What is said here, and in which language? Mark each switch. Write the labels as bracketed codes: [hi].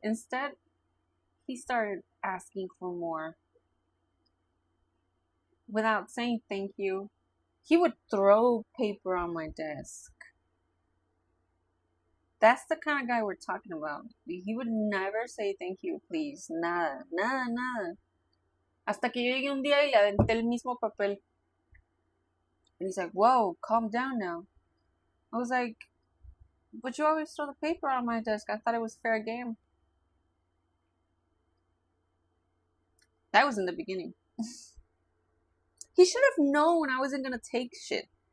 [en] Instead, he started asking for more. Without saying thank you, he would throw paper on my desk. That's the kind of guy we're talking about. He would never say thank you, please. [es] Nada, nada, nada. Hasta que yo llegué un día y le aventé el mismo papel. [en] And he's like, whoa, calm down now. I was like, but you always throw the paper on my desk. I thought it was fair game. That was in the beginning. He should have known I wasn't going to take shit.